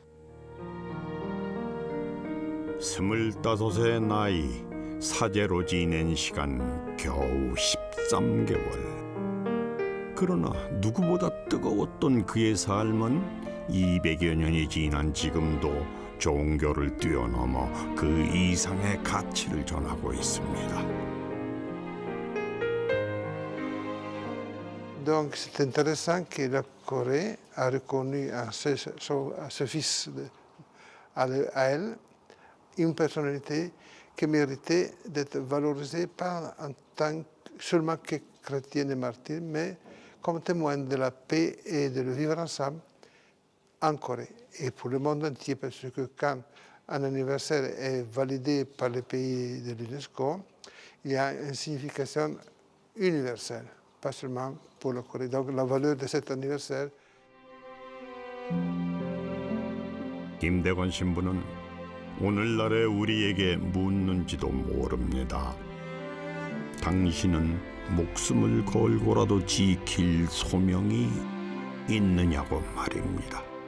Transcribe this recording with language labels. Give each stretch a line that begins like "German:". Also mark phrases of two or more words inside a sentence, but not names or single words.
Korean: 25의 나이, 사제로 지낸 시간 겨우 13개월. 그러나 누구보다 뜨거웠던 그의 삶은 200여 년이 지난 지금도 종교를 뛰어넘어 그 이상의 가치를 전하고 있습니다.
French: Donc c'est intéressant que la Corée a reconnu à ce fils, à elle, une personnalité qui méritait d'être valorisée pas en tant seulement que chrétienne et martyr, mais comme témoin de la paix et de le vivre ensemble en Corée et pour le monde entier, parce que quand un anniversaire est validé par les pays de l'UNESCO, il y a une signification universelle, pas seulement pour la Corée. Donc la valeur de cet anniversaire.
Korean: 김대건 신부는 오늘날의 우리에게 묻는지도 모릅니다. 당신은 목숨을 걸고라도 지킬 소명이 있느냐고 말입니다.